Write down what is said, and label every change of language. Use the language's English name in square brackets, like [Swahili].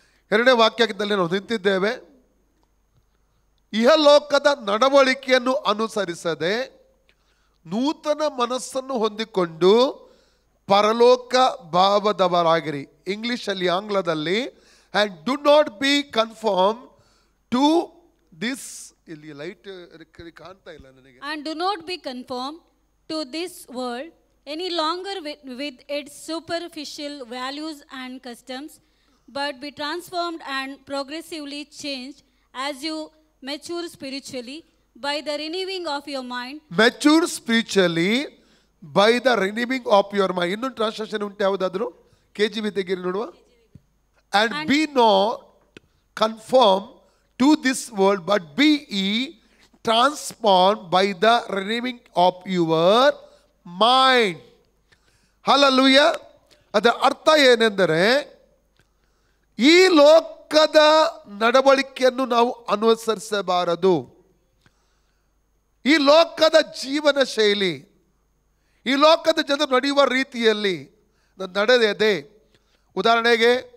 [Kannada] 2ನೇ ವಾಕ್ಯದಲ್ಲಿ ನಾವು ನಿಂತಿದ್ದೇವೆ. ಇಹಲೋಕದ ನಡವಳಿಕೆಯನ್ನು ಅನುಸರಿಸದೆ ನೂತನ ಮನಸ್ಸನ್ನು ಹೊಂದಿಕೊಂಡು ಪರಲೋಕ ಭಾವದವರಾಗಿರಿ. ಇಂಗ್ಲಿಷಲ್ಲಿ, ಆಂಗ್ಲದಲ್ಲಿ, [English] And do not be conform to this. [Kannada] ಇಲ್ಲಿ ಲೈಟ್ ಕಾಣ್ತಾ ಇಲ್ಲ ನನಗೆ. [English] And do not be conform to this world any longer with its superficial values and customs, but be transformed and progressively changed as you mature spiritually by the renewing of your mind. Mature spiritually by the renewing of your mind. [Kannada] ಇನ್ನೊಂದು translation ಉಂಟು, ಯಾವುದಾದ್ರು? KJV ತೆಗೀರಿ ನೋಡುವ. [English] And be not conformed to this world, but be ye transformed by the renewing of your mind. [Kannada] Hallelujah. ಅದರ ಅರ್ಥ ಏನೆಂದರೆ, ಈ ಲೋಕದ ನಡವಳಿಕೆಯನ್ನು ನಾವು ಅನುಸರಿಸಬಾರದು. ಈ ಲೋಕದ ಜೀವನ ಶೈಲಿ, ಈ ಲೋಕದ ಜನರು ನಡೆಯುವ ರೀತಿಯಲ್ಲಿ ನಡೆಯದೆ, ಉದಾಹರಣೆಗೆ